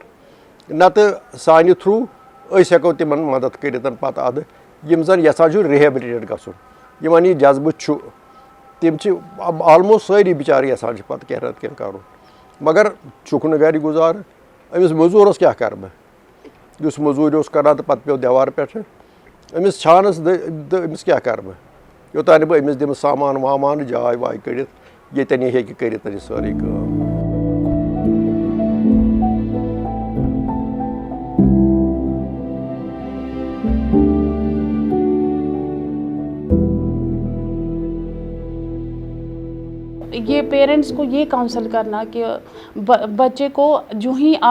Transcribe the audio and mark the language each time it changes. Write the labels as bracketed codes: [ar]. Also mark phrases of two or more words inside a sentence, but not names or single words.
[ks] نَتہٕ سانہِ تھرٛوٗ أسۍ ہٮ۪کو تِمَن مدد کٔرِتھ پَتہٕ اَدٕ یِم زَن یَژھان چھُ رِہیبلِٹیٹ گژھُن یِمَن یہِ جذبہٕ چھُ تِم چھِ آلموسٹ سٲری بِچارٕ یَژھان چھِ پَتہٕ کینٛہہ نَتہٕ کینٛہہ کَرُن مگر چھُکھ نہٕ گَرِ گُزارٕ أمِس موٚزوٗرَس کیٛاہ کَرٕ بہٕ یُس موٚزوٗرۍ اوس کَران تہٕ پَتہٕ پیوٚو دیوار پٮ۪ٹھٕ أمِس چھانَس تہٕ أمِس کیٛاہ کَرٕ بہٕ یوٚتانۍ نہٕ بہٕ أمِس دِمہٕ سامان وامان جاے واے کٔڑِتھ ییٚتٮ۪ن یہِ ہیٚکہِ کٔرِتھ یہِ سٲرٕے کٲم. [ur] یہ پیرنٹس کو یہ کاؤنسل کرنا کہ بچے کو جو ہی آپ